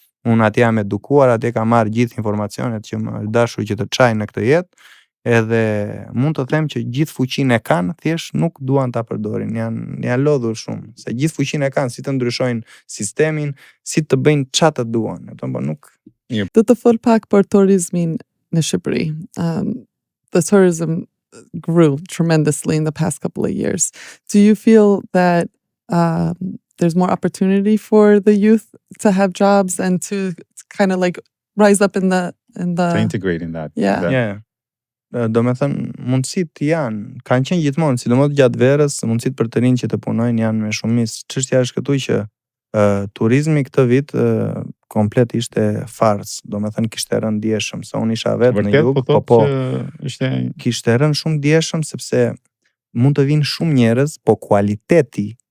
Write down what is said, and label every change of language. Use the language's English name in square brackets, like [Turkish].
[Albanian] Unë atje jam edukuar, atje kam marrë gjithë informacionet që më dashur që të çaj në këtë jetë, edhe mund të them që gjithë fuqinë e kanë, thjesht nuk duan ta përdorin, janë lodhur shumë, se gjithë fuqinë e kanë si të ndryshojnë sistemin, si të bëjnë çfarë të duan, po nuk. Do të fol pak për turizmin në Shqipëri. [English] The tourism grew tremendously in the past couple of years. Do you feel that there's more opportunity for the youth to have jobs and to kind of like rise up in the to integrate in that? Yeah. [Albanian] Do me thënë, mundësit janë, kanë qenë gjithmonë, sidomos gjatë verës, mundësit për të rinj që të punojnë janë me shumicë. Çështja është këtu që turizmi këtë vit komplet ishte fars, do me thënë kishte rënë ndjeshëm, se unë isha vetë në jug, po kishte rënë shumë ndjeshëm sepse mund të vinë shumë njerëz, po kualiteti